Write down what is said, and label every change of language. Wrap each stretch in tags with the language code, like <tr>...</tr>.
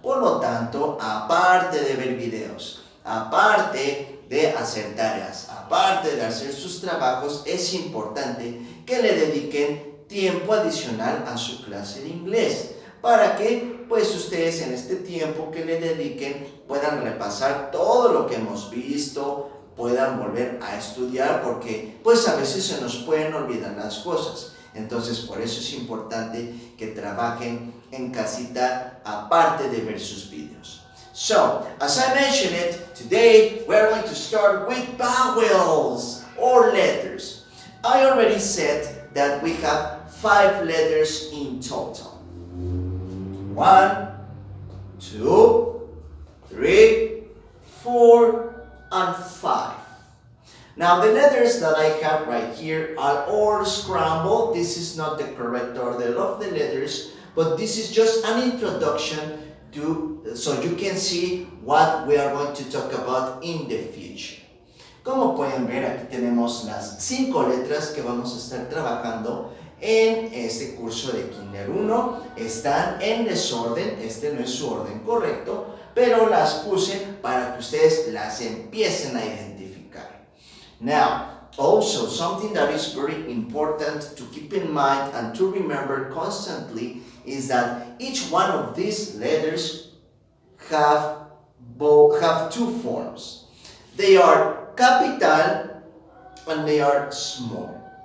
<es>Por lo tanto, aparte de ver videos, aparte de hacer tareas, aparte de hacer sus trabajos, es importante que le dediquen tiempo adicional a su clase de inglés para que pues ustedes en este tiempo que le dediquen puedan repasar todo lo que hemos visto, puedan volver a estudiar porque pues a veces se nos pueden olvidar las cosas. Entonces por eso es importante que trabajen en casita aparte de ver sus videos.</es> <en>So, as I mentioned it, today we're going to start with vowels or letters. I already said that we have 5 letters in total. 1, 2, 3, 4, and 5. Now the letters that I have right here are all scrambled. This is not the correct order of the letters, but this is just an introduction so you can see what we are going to talk about in the future.</en> <es>Como pueden ver, aquí tenemos las 5 letras que vamos a estar trabajando en este curso de Kinder 1. Están en desorden, este no es su orden correcto, pero las puse para que ustedes las empiecen a identificar.</es> <en>Now, also something that is very important to keep in mind and to remember constantly is that each one of these letters have 2 forms. They are capital and they are small.</en>